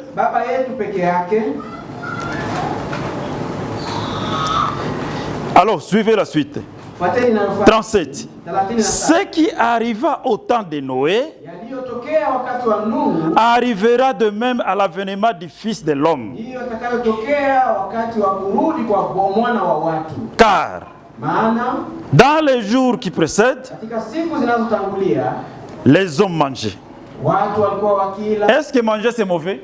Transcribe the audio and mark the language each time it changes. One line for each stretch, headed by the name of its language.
Swahili: Baba yetu peke yake.
French: alors suivez la suite.
Swahili: Fuateni inayofuata. 37. 37.
French: Ce qui arriva au temps de Noé
Swahili: Yaliyotokea wakati wa Nuhu
French: arrivera de même à l'avènement du Fils de l'homme.
Swahili: ndiyo yatakayotokea wakati wa kurudi kwa mwana wa watu.
French: Car
Swahili: Maana
French: dans les jours qui précèdent,
Swahili: katika siku zinazotangulia
French: les hommes mangeaient.
Swahili: watu walikuwa wakila.
French: Est-ce que manger c'est mauvais?